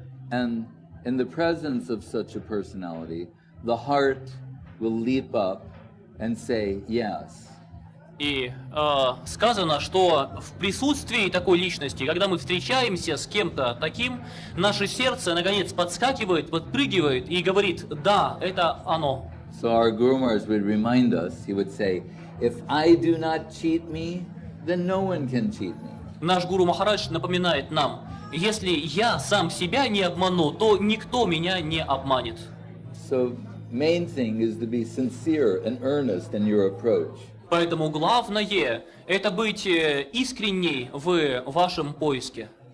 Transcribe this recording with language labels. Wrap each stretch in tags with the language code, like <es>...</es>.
<en>And in the presence of such a personality, the heart will leap up and say yes.</en> <ru>И сказано, что в присутствии такой личности, когда мы встречаемся с кем-то таким, наше сердце наконец подскакивает, подпрыгивает и говорит: да, это оно.</ru> <en>So our Guru Maharaj would remind us, he would say, if I do not cheat me, then no one can cheat me.</en> <ru>Наш Гуру Махарадж напоминает нам: если я сам себя не обману, то никто меня не обманет.</ru> <en>So main thing is to be sincere and earnest in your approach.</en> <ru>Поэтому главное – это быть искренней в вашем поиске.</ru>